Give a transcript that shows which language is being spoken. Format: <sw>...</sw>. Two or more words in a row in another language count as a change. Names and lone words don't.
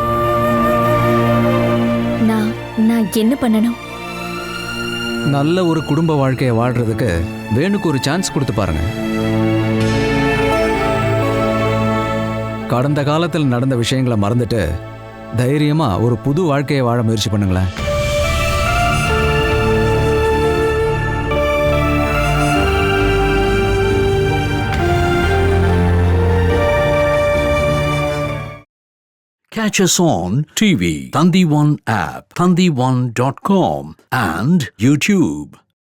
<ta>நான் என்ன பண்ணணும்? நல்ல ஒரு குடும்ப வாழ்க்கையை வாழ்றதுக்கு வேணுக்கு ஒரு சான்ஸ் கொடுத்து பாருங்க. கடந்த காலத்தில் நடந்த விஷயங்களை மறந்துட்டு தைரியமா ஒரு புது வாழ்க்கையை வாழ முயற்சி பண்ணுங்களேன்.</ta> <en>Catch us on TV, Thandivan app, thandivan.com and YouTube.</en>